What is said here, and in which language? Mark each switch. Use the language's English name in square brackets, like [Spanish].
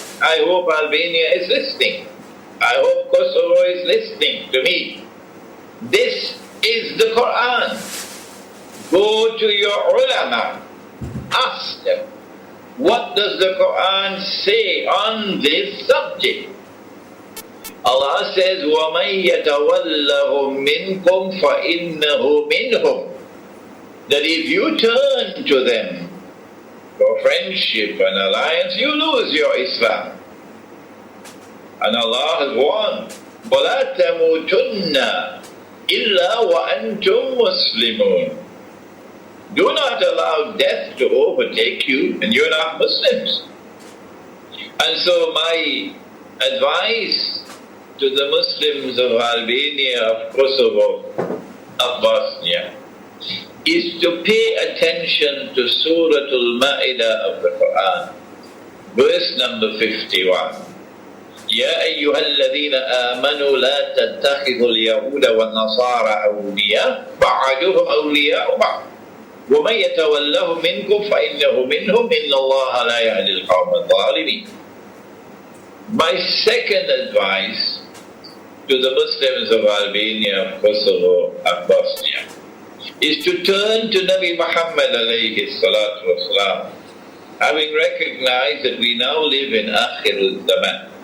[English] I hope Albania is listening. I hope Kosovo is listening to me. This is the Quran. Go to your ulama. Ask them, what does the Quran say on this subject? Allah says, [Arabic] وَمَنْ يَتَوَلَّهُمْ مِنْكُمْ فَإِنَّهُ مِنْهُمْ. [English] That if you turn to them for friendship and alliance, you lose your Islam. And Allah has warned, [Arabic] وَلَا تَمُوتُنَّ إِلَّا وَأَنْتُمْ مُسْلِمُونَ. [English] Do not allow death to overtake you and you're not Muslims. And so my advice to the Muslims of Albania, of Kosovo, of Bosnia, is to pay attention to Surah Al-Ma'idah of the Quran, verse number 51. [Arabic] يا أيها الذين آمنوا لا تتخذوا اليهود والنصارى أولياء بعضهم أولياء بعض ومن يتولهم منكم فإنه منهم إن الله لا يهدي القوم الظالمين. [English] My second advice to the Muslims of Albania, Kosovo and Bosnia is to turn to Nabi Muhammad alayhi salatu wasalam, having recognized that we now live in Akhirul Zaman.